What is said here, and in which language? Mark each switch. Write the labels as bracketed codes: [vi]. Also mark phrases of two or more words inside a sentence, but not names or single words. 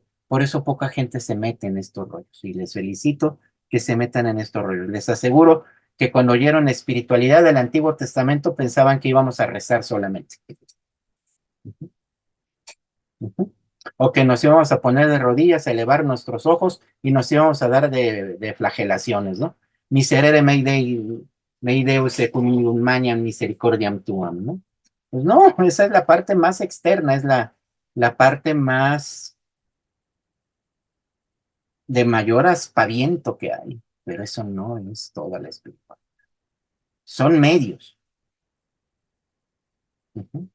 [es] Por eso poca gente se mete en estos rollos. Y les felicito que se metan en estos rollos. Les aseguro que cuando oyeron espiritualidad del Antiguo Testamento pensaban que íbamos a rezar solamente. O que nos íbamos a poner de rodillas, a elevar nuestros ojos y nos íbamos a dar de flagelaciones, ¿no? [la] Miserere mei Deus secundum magnam misericordiam tuam, [es] ¿no? Pues no, esa es la parte más externa, es la parte más de mayor aspaviento que hay, pero eso no es toda la espiritualidad. Son medios. Ujú.